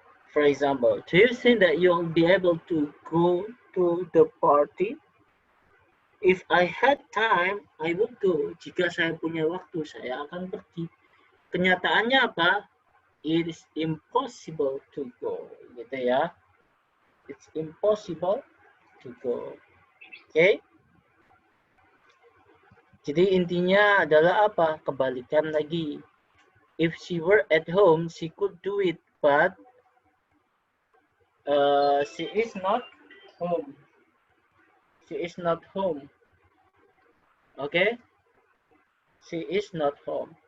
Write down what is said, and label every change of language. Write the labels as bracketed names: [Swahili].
[English] For example, do you think that you'll be able to go to the party? If I had time, I would go. [Indonesian] Jika saya punya waktu, saya akan pergi. Kenyataannya apa? [English] It is impossible to go. [Indonesian] Gitu ya. [English] It's impossible to go. Oke? [Indonesian] Jadi intinya adalah apa? Kebalikan lagi. [English] If she were at home, she could do it, but she is not home. She is not home. Okay? She is not home.